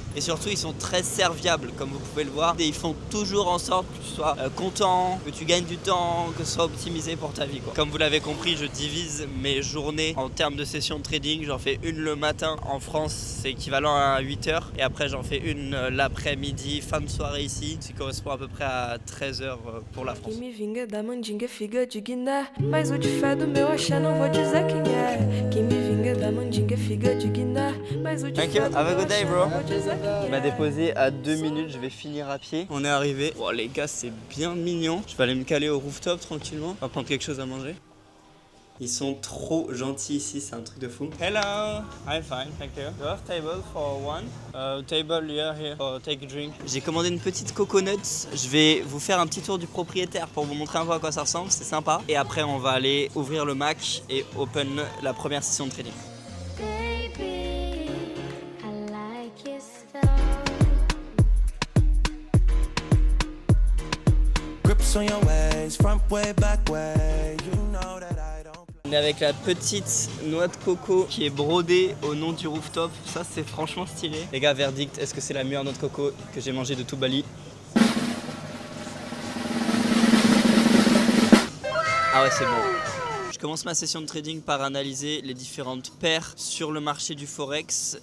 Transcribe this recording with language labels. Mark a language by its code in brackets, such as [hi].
[fr] Et surtout ils sont très serviables comme vous pouvez le voir. Et ils font toujours en sorte que tu sois content, que tu gagnes du temps, que ce soit optimisé pour ta vie quoi. Comme vous l'avez compris, je divise mes journées en termes de session de trading. J'en fais une le matin en France, c'est équivalent à 8 heures. Et après j'en fais une l'après-midi, fin de soirée ici, ce qui correspond à peu près à 13 heures pour la France. [pt] De Guiné, mas o de fé do meu axé não vou dizer quem é. Quem me vinga da mandinga, figa de Guiné, mas o de fé do meu axé não vou dizer quem é. [fr] Il m'a déposé à 2 minutes, je vais finir à pied. On est arrivé. Oh les gars, c'est bien mignon. Je vais aller me caler au rooftop tranquillement. On va prendre quelque chose à manger. Ils sont trop gentils ici, c'est un truc de fou. [en] Hello, I'm fine, thank you. You have table for one? Table here for take a drink. [fr] J'ai commandé une petite coconut. Je vais vous faire un petit tour du propriétaire pour vous montrer un peu à quoi ça ressemble, c'est sympa. Et après, on va aller ouvrir le Mac et open la première session de trading. [en] Baby, I like your style. Grips on your ways, front way, back way. You know that I don't. [fr] On est avec la petite noix de coco qui est brodée au nom du rooftop. Ça c'est franchement stylé. Les gars, verdict, est-ce que c'est la meilleure noix de coco que j'ai mangée de tout Bali? Ah ouais, c'est bon. Je commence ma session de trading par analyser les différentes paires sur le marché du Forex.